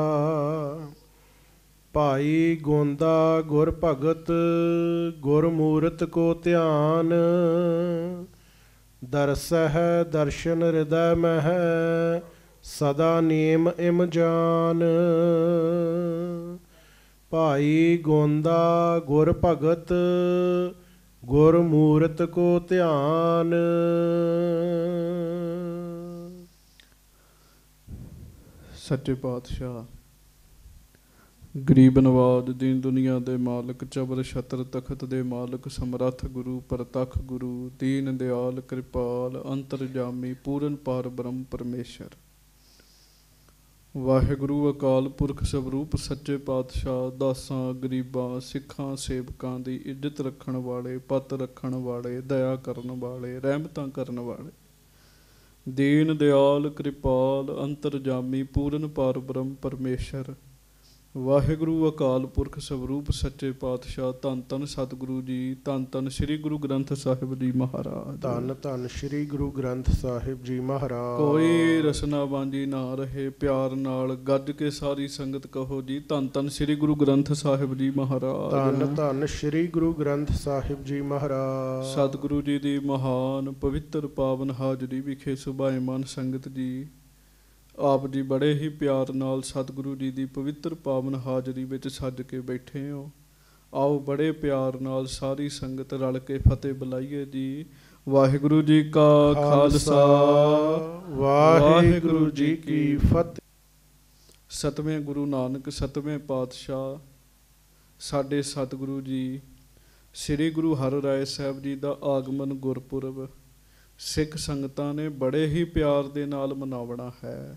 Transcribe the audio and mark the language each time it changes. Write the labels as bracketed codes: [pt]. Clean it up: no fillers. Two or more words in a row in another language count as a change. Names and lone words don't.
[pa] ਭਾਈ ਗੋਂਦਾ ਗੁਰ ਭਗਤ ਗੁਰਮੂਰਤ ਕੋ ਧਿਆਨ ਦਰਸਹ ਦਰਸ਼ਨ ਹਿਰਦੇ ਮੇਂ ਹੈ ਸਦਾ ਨੇਮ ਇਮ ਜਾਨ। ਭਾਈ ਗੋਂਦਾ ਗੁਰ ਭਗਤ ਗੁਰਮੂਰਤ ਕੋ ਧਿਆਨ। ਸੱਚੇ ਪਾਤਸ਼ਾਹ ਗਰੀਬ ਨਿਵਾਜ਼ ਦੀਨ ਦੁਨੀਆ ਦੇ ਮਾਲਕ ਚੌਰ ਛਤਰ ਤਖ਼ਤ ਦੇ ਮਾਲਕ ਸਮਰੱਥ ਗੁਰੂ ਪਰਤੱਖ ਗੁਰੂ ਦੀਨ ਦਿਆਲ ਕਿਰਪਾਲ ਅੰਤਰਜਾਮੀ ਪੂਰਨ ਪਾਰ ਬ੍ਰਹਮ ਪਰਮੇਸ਼ਰ ਵਾਹਿਗੁਰੂ ਅਕਾਲ ਪੁਰਖ ਸਰੂਪ ਸੱਚੇ ਪਾਤਸ਼ਾਹ ਦਾਸਾਂ ਗਰੀਬਾਂ ਸਿੱਖਾਂ ਸੇਵਕਾਂ ਦੀ ਇੱਜ਼ਤ ਰੱਖਣ ਵਾਲੇ ਪੱਤ ਰੱਖਣ ਵਾਲੇ ਦਇਆ ਕਰਨ ਵਾਲੇ ਰਹਿਮਤਾਂ ਕਰਨ ਵਾਲੇ ਦੀਨ ਦਿਆਲ ਕਿਰਪਾਲ ਅੰਤਰਜਾਮੀ ਪੂਰਨ ਪਾਰ ਬ੍ਰਹਮ ਪਰਮੇਸ਼ਰ ਵਾਹਿਗੁਰੂ ਅਕਾਲ ਪੁਰਖ ਸਰੂਪ ਸੱਚੇ ਪਾਤਸ਼ਾਹ ਧੰਨ ਧੰਨ ਸਤਿਗੁਰੂ ਜੀ ਧੰਨ ਧੰਨ ਸ੍ਰੀ ਗੁਰੂ ਗ੍ਰੰਥ ਸਾਹਿਬ ਜੀ ਮਹਾਰਾਜ ਧੰਨ ਧੰਨ ਸ੍ਰੀ ਗੁਰੂ ਗ੍ਰੰਥ ਸਾਹਿਬ ਜੀ ਮਹਾਰਾਜ। ਕੋਈ ਰਸਨਾ ਬਾਂਝੀ ਨਾ ਰਹੇ ਪਿਆਰ ਨਾਲ ਗੱਜ ਕੇ ਸਾਰੀ ਸੰਗਤ ਕਹੋ ਜੀ ਧੰਨ ਧੰਨ ਸ੍ਰੀ ਗੁਰੂ ਗ੍ਰੰਥ ਸਾਹਿਬ ਜੀ ਮਹਾਰਾਜ। ਧੰਨ ਧੰਨ ਸ੍ਰੀ ਗੁਰੂ ਗ੍ਰੰਥ ਸਾਹਿਬ ਜੀ ਮਹਾਰਾਜ। ਸਤਿਗੁਰੂ ਜੀ ਦੀ ਮਹਾਨ ਪਵਿੱਤਰ ਪਾਵਨ ਹਾਜ਼ਰੀ ਵਿਖੇ ਸੁਭਾਇਮਾਨ ਸੰਗਤ ਜੀ ਆਪ ਜੀ ਬੜੇ ਹੀ ਪਿਆਰ ਨਾਲ ਸਤਿਗੁਰੂ ਜੀ ਕੀ ਪਵਿੱਤਰ ਪਾਵਨ ਹਾਜ਼ਰੀ ਵਿੱਚ ਸਜ ਕੇ ਬੈਠੇ ਹੋ। ਆਓ ਬੜੇ ਪਿਆਰ ਨਾਲ ਸਾਰੀ ਸੰਗਤ ਰਲ ਕੇ ਫ਼ਤਿਹ ਬੁਲਾਈਏ ਜੀ। ਵਾਹਿਗੁਰੂ ਜੀ ਕਾ ਖਾਲਸਾ ਵਾਹਿਗੁਰੂ ਜੀ ਕੀ ਫਤਿਹ। ਸਤਵੇਂ ਗੁਰੂ ਨਾਨਕ ਸਤਵੇਂ ਪਾਤਸ਼ਾਹ ਸਾਡੇ ਸਤਿਗੁਰੂ ਜੀ ਸ੍ਰੀ ਗੁਰੂ ਹਰਿਰਾਏ ਸਾਹਿਬ ਜੀ ਦਾ ਆਗਮਨ ਗੁਰਪੁਰਬ ਸਿੱਖ ਸੰਗਤਾਂ ਨੇ ਬੜੇ ਹੀ ਪਿਆਰ ਦੇ ਨਾਲ ਮਨਾਉਣਾ ਹੈ।